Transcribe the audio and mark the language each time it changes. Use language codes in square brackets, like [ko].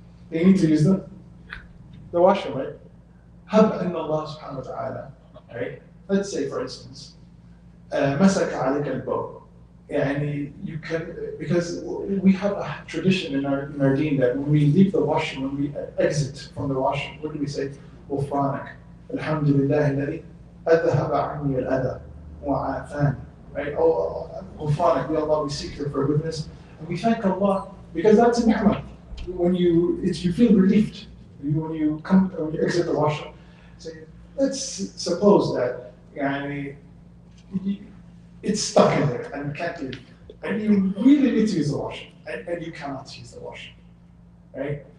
[en] They need to use the washroom, right? [ar] هب أن الله سبحانه وتعالى, [en] right? Let's say, for instance, [ar] مسك عليك البول. [en] Yani you can, because we have a tradition in our deen that when we leave the washroom, when we exit from the washroom, what do we say? [ar] غفرانك الحمد لله الذي أذهب عني الأذى وعافاني. [en] Right? Oh, [ar] غفرانك, [en] Ya Allah, we seek your forgiveness, and we thank Allah because that's a ni'mah. When you feel relieved when you exit the washroom. So let's suppose that yani, it's stuck in there and you can't leave, and you really need to use the washroom, and you cannot use the washroom, right?